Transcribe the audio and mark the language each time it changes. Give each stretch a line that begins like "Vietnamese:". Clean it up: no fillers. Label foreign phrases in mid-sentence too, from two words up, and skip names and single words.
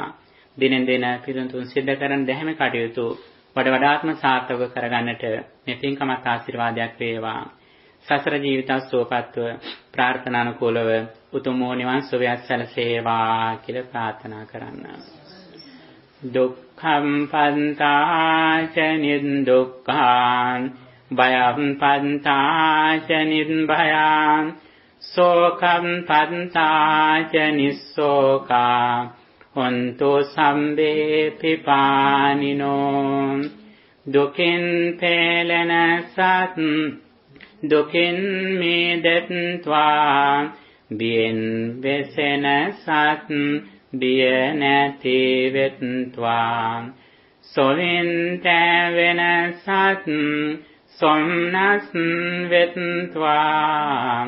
Sinhala: දිනෙන් දින පින්තුන් සිදු කරන දැහැමි කටයුතු වඩාත්ම සාර්ථක කරගන්නට මේ පින්කමත් ආශිර්වාදයක් වේවා. සසර ජීවිත සුවපත්ව ප්‍රාර්ථනානුකූලව උතුම් නිවන් සුවයක් සැලසේවා කියලා ප්‍රාර්ථනා කරන්න.
Pali: දුක්ඛම් පන්තාච නිදුක්ඛාන් භයම් පන්තාච නිර්භයාන් සෝකම් පන්තාච නිස්සෝකා හොන්තු සම්බේ පිපානිනෝ.
Sinhala: දුකින් පෙළෙන සත් දුකින් මිදෙත්වා බියෙන් වෙසෙන සත් බිය නැති වෙත්වා. සොලින් තැවෙන සත් සොම්නස් වෙත්වා.